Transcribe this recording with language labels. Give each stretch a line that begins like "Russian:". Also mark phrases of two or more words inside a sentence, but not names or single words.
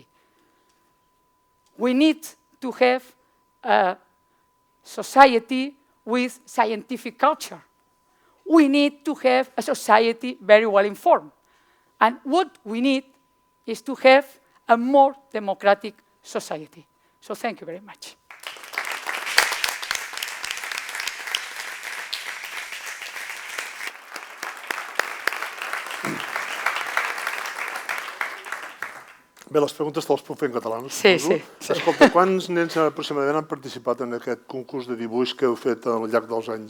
English: We need to have a society with scientific culture. We need to have a society very well informed. And what we need is to have a more democratic society. So thank you very much.
Catalan: Bé, les preguntes te les puc fer en català, no? Sí. Escolta, quants nens aproximadament han participat en aquest concurs de dibuix que heu fet al llarg dels anys?